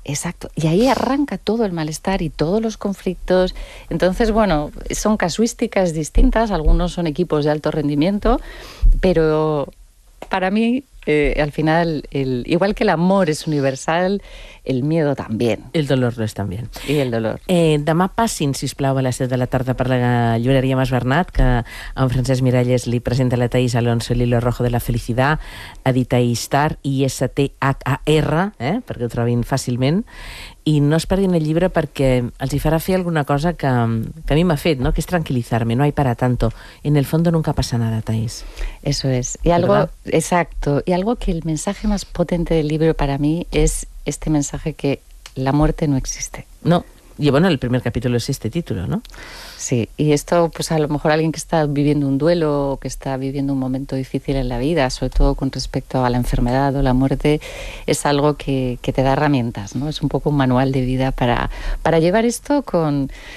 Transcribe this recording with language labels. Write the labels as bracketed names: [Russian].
[Spanish] Exacto, y ahí arranca todo el malestar y todos los conflictos. Entonces, bueno, son casuísticas distintas, algunos son equipos de alto rendimiento, pero para mí, al final, igual que el amor es universal, el miedo también. El dolor lo es también. Y el dolor. [Catalan] Demà passin, sisplau, a les 7 de la tarda per la llibreria Mas Bernat, que en Francesc Miralles li presenta la Thaís Alonso, l'Hilo Rojo de la Felicidad, edita Istar, ISTHAR, perquè ho trobin fàcilment. I no es perdin el llibre perquè els hi farà fer alguna cosa que a mi m'ha fet, no? Que és tranquil·litzar-me, [Spanish] no hay para tanto. En el fondo nunca pasa nada, Thaís. Eso es. Y algo, exacto. Y algo que el mensaje más potente del libro para mí es este mensaje que la muerte no existe. No. Y bueno, el primer capítulo es este título, ¿no? Sí. Y esto, pues a lo mejor alguien que está viviendo un duelo, que está viviendo un momento difícil en la vida, sobre todo con respecto a la enfermedad o la muerte, es algo que te da herramientas, ¿no? Es un poco un manual de vida para llevar esto con...